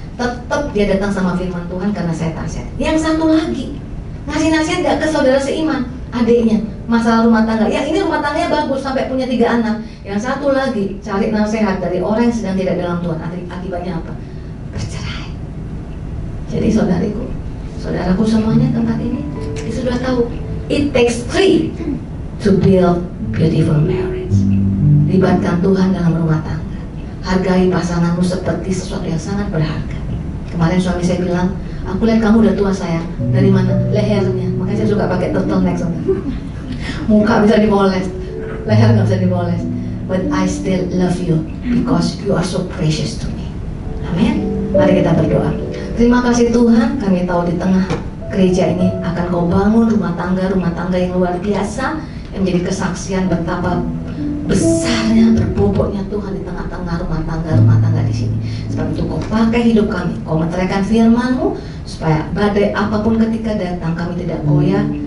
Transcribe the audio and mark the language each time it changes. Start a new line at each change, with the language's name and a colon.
Indonesian: Tetap dia datang sama firman Tuhan karena saya nasihat. Yang satu lagi ngasih nasihat gak ke saudara seiman, adiknya, masalah rumah tangga. Yang ini rumah tangganya bagus sampai punya 3 anak. Yang satu lagi cari nasihat dari orang yang sedang tidak dalam Tuhan. Akibatnya apa? Bercerai. Jadi saudaraku semuanya tempat ini, kita sudah tahu.
English: It takes 3 to build beautiful marriage.
Indonesian: Libatkan Tuhan dalam rumah tangga. Hargai pasanganmu seperti sesuatu yang sangat berharga. Kemarin suami saya bilang, aku lihat kamu udah tua sayang. Dari mana? Lehernya. Makanya saya suka pakai turtleneck. Muka bisa dipoles, leher nggak bisa dipoles.
English: But I still love you because you are so precious to me.
Indonesian: Amin. Mari kita berdoa. Terima kasih Tuhan, kami tahu di tengah gereja ini akan kau bangun rumah tangga yang luar biasa, yang menjadi kesaksian betapa besarnya, berbobotnya Tuhan di tengah-tengah rumah tangga di sini. Sebab itu kau pakai hidup kami, kau meteraikan firman-Mu supaya badai apapun ketika datang kami tidak goyah,